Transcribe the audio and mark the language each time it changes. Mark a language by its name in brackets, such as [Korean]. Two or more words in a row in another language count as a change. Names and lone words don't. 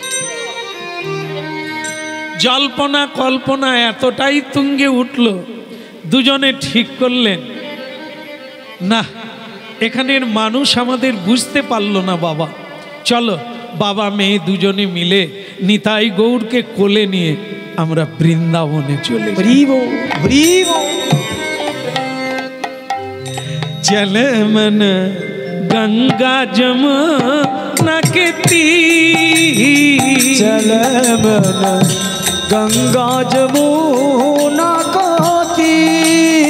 [Bangla] জল্পনা কল্পনা এতটাই তুঙ্গে উঠল, দুজনে ঠিক করলেন না, এখানের মানুষ আমাদের বুঝতে পারল না বাবা, চলো বাবা মেয়ে দুজনে মিলে নিতাই গৌরকে কোলে নিয়ে আমরা বৃন্দাবনে চলে যাই। [Hindi] चले मन गंगा जमुना के तीर, चले मन गंगा जमुना को तीर,